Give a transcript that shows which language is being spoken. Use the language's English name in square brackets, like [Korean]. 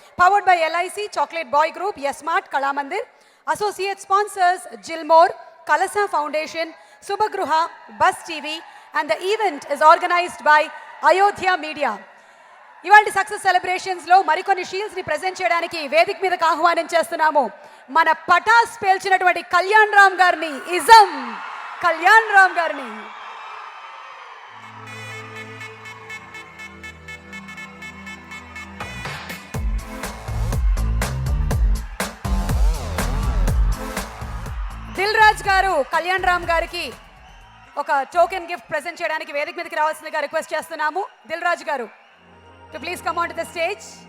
[English] Powered by LIC, Chocolate Boy Group, Yes Mart, Kalamandir. Associate sponsors Gilmore, Kalasa Foundation, Subhagruha, Bus TV, and the event is organized by Ayodhya Media. [Telugu] ఇవాళ success సెలబ్రేషన్స్లో మరికొన్ని షీల్డ్స్ని present చేయడానికి వేదిక మీదకి ఆహ్వానం చేస్తున్నాము మన పటాస్ పేల్చినటువంటి కళ్యాణ్ రామ్ గారిని. ఇజం కళ్యాణ్ రామ్ గారిని. దిల్ రాజ్ గారు కళ్యాణ్ రామ్ గారికి ఒక టోకెన్ గిఫ్ట్ ప్రెజెంట్ చేయడానికి వేదిక మీదకి రావాల్సిందిగా రిక్వెస్ట్ చేస్తున్నాము. [English] దిల్ రాజ్ గారు to please come on to the stage.